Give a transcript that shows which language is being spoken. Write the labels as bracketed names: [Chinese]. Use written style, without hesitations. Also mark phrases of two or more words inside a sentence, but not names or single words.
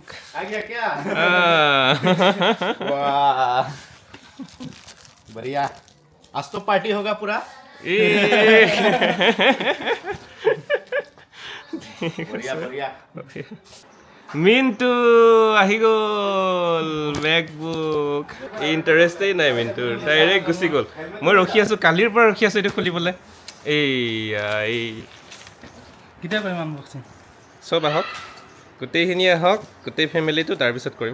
[Hindi] आ गया क्या वाह बढ़िया आज तो पार्टी होगा पूरा बढ़िया बढ़िया [Assamese] মিণ্টু আহি গ'ল মেকবুক ইণ্টাৰেষ্টেই নাই মিণ্টুৰ ডাইৰেক্ট গুচি গ'ল মই ৰখি আছোঁ কালিৰ পৰা ৰখি আছোঁ এইটো খুলিবলৈ এই কেতিয়া কৰিম আনবক্সিং চব আহক গোটেইখিনি আহক গোটেই ফেমিলিটো তাৰপিছত কৰিম